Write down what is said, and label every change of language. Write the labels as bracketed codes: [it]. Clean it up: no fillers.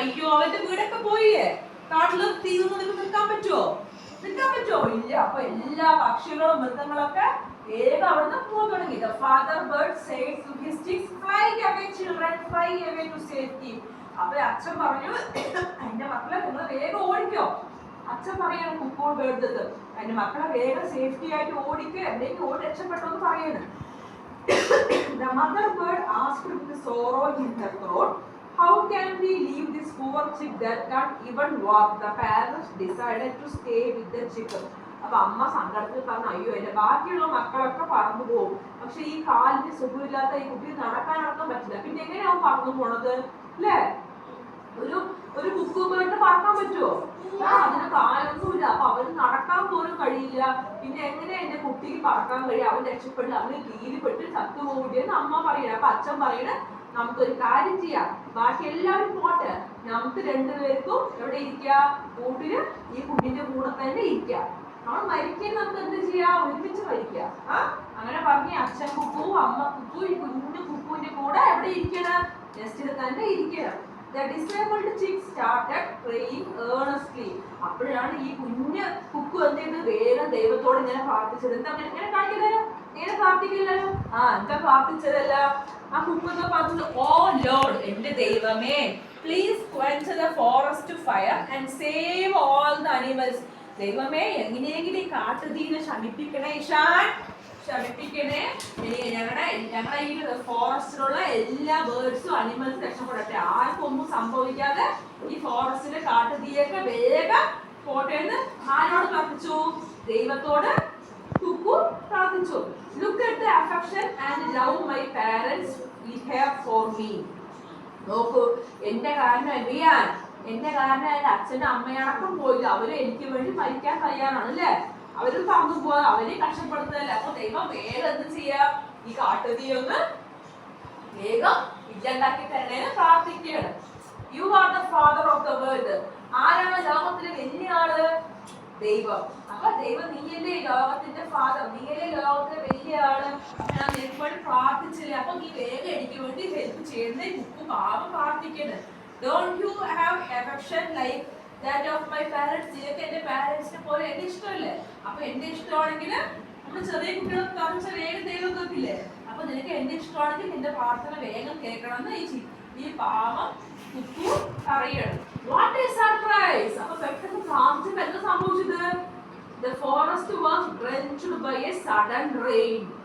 [ml] അയ്യോ, അവന്റെ വീടൊക്കെ പോയേ. കാട്ടില് തീ നിൽക്കാൻ പറ്റുമോ? ഇല്ല. അപ്പൊ എല്ലാ പക്ഷികളും മൃഗങ്ങളൊക്കെ വേഗം അവിടുന്ന് പോകാൻ തുടങ്ങി. [en] The father bird said to his chicks, "Fly away, children, fly away to safety." [ml] അപ്പൊ അച്ഛൻ പറഞ്ഞു, എന്റെ മക്കളെ നിങ്ങൾ വേഗം ഓടിക്കോ. അച്ഛൻ പറയാണ് കുക്കു ബേർഡ്, എന്റെ മക്കളെ വേഗം സേഫ്റ്റി ആയിട്ട് ഓടിക്കോ, എവിടേക്ക് ഓടി രക്ഷപ്പെട്ടോ എന്ന് പറയാണ്. [en] The mother bird asked with sorrow in her throat, "How can we leave this poor chick that can't even walk?" The parents decided to stay with the chicken. [ml] അപ്പൊ അമ്മ സങ്കടത്തിൽ പറഞ്ഞു, അയ്യോ എന്റെ ബാക്കിയുള്ള മക്കളൊക്കെ പറന്നു പോകും, പക്ഷെ ഈ കാലിന് സുഖമില്ലാത്ത ഈ കുട്ടി നടക്കാൻ പറ്റില്ല. പിന്നെ എങ്ങനെയാവും പറന്നു പോണത് അല്ലേ? ഒരു കുക്കു ബേർഡിന് പറക്കാൻ പറ്റുമോ? അതിന് കാലൊന്നുമില്ല. അപ്പൊ അവന് നടക്കാൻ പോലും കഴിയില്ല. പിന്നെ എങ്ങനെ എന്റെ കുട്ടിക്ക് പറക്കാൻ കഴിയും? അവൻ രക്ഷപ്പെടില്ല, അവന് കീഴിൽപ്പെട്ട് ചത്തുപോകുകയെന്ന് അമ്മ പറയണ. അപ്പൊ അച്ഛൻ പറയണ, നമുക്കൊരു കാര്യം ചെയ്യാം, ബാക്കി എല്ലാവരും പോട്ടെ, നമുക്ക് രണ്ടുപേർക്കും എവിടെ ഇരിക്കുക? കൂട്ടില് ഈ കുഞ്ഞിന്റെ കൂടെ തന്നെ ഇരിക്കുക. നമ്മൾ മരിക്കാൻ നമുക്ക് എന്ത് ചെയ്യാം? ഒരുമിച്ച് മരിക്കുക. അങ്ങനെ പറഞ്ഞ് അച്ഛൻ കുക്കു, അമ്മ കുക്കു, ഈ കുഞ്ഞു കുക്കുവിന്റെ കൂടെ എവിടെ ഇരിക്കണം? നെസ്റ്റിൽ തന്നെ ഇരിക്കണം. [en] The disabled chick started praying earnestly. [ml] അപ്പോഴാണ് ഈ കുഞ്ഞ് കുക്കു എന്ത് ചെയ്ത്? വേഗം ദൈവത്തോട് ഇങ്ങനെ പ്രാർത്ഥിച്ചത്. എന്താ ഇങ്ങനെ കാണിക്കുന്നത്? ഇങ്ങനെ പ്രാർത്ഥിക്കില്ലല്ലോ. എന്താ പ്രാർത്ഥിച്ചതല്ല? ആ കുക്ക് പറഞ്ഞത്, [en] O Lord, [ml] എന്റെ ദൈവമേ, [en] Please quench the forest fire and save all the animals. [ml] ദൈവമേ, എങ്ങനെയെങ്കിലും ഈ കാട്ടുതീനെ ശമിപ്പിക്കണേ ഇഷാൻ, ശമിപ്പിക്കണേ. ഞങ്ങളുടെ ഈ ഫോറസ്റ്റിലുള്ള എല്ലാ ബേർഡ്സും അനിമൽസും രക്ഷപ്പെടട്ടെ. ആർക്കും ഒന്നും സംഭവിക്കാതെ ഈ ഫോറസ്റ്റിലെ കാട്ടുതീയൊക്കെ വേഗം പോട്ടെ എന്ന് ആരോട് പ്രാർത്ഥിച്ചു? ദൈവത്തോട് കുക്കു പ്രാർത്ഥിച്ചു. [en] Look at the affection and love my parents have for me. [ml] നോക്കൂ, എന്റെ കാരണം എന്തെയ്യാൻ, എന്റെ കാരണം എന്റെ അച്ഛനും അമ്മയടക്കം പോയില്ല. അവര് എനിക്ക് വേണ്ടി മരിക്കാൻ തയ്യാറാണ് അല്ലേ? അവര് പറഞ്ഞു പോവാ, അവരെ കഷ്ടപ്പെടുത്തല്ലേ. അപ്പൊ ദൈവം വേഗം എന്ത് ചെയ്യാം, ഈ കാട്ടുതീ ഒന്ന് വേഗം ഇല്ലാണ്ടാക്കി തരണേന്ന് പ്രാർത്ഥിക്കുകയാണ്. [en] You are the Father of the world. [ml] ആരാണ് ലോകത്തിലെ വലിയ ആള്? ദൈവം. അപ്പൊ ദൈവം, നീയല്ലേ ലോകത്തിന്റെ ഫാദർ, നീയല്ലേ ലോകത്തിലെ വലിയ ആള്. ഞാൻ നിനക്ക് വേണ്ടി പ്രാർത്ഥിച്ചില്ലേ, അപ്പൊ നീ വേഗം എനിക്ക് വേണ്ടി ഹെൽപ്പ് ചെയ്യുന്നേ. കുക്കു പാവം പ്രാർത്ഥിക്കുന്നത്. [en] Don't you have affection like that of my parents. [ml] നിനക്ക് എന്റെ പാരന്റ്സിനെ പോലെ എന്റെ ഇഷ്ടമല്ലേ? അപ്പൊ എന്റെ ഇഷ്ടമാണെങ്കിൽ നമ്മൾ ചെറിയ കുട്ടികളെ കാണിച്ച വേഗം ദൈവം കേൾക്കില്ലേ? അപ്പൊ നിനക്ക് എന്റെ ഇഷ്ടമാണെങ്കിൽ നിന്റെ പ്രാർത്ഥന വേഗം കേൾക്കണമെന്ന് ഈ പാവം കുക്കു പറയണം. [en] What is surprise? [ml] അപ്പൊ പെട്ടെന്ന് പ്രാർത്ഥന എന്താ സംഭവിച്ചത്? [en] The forest was drenched by a sudden rain.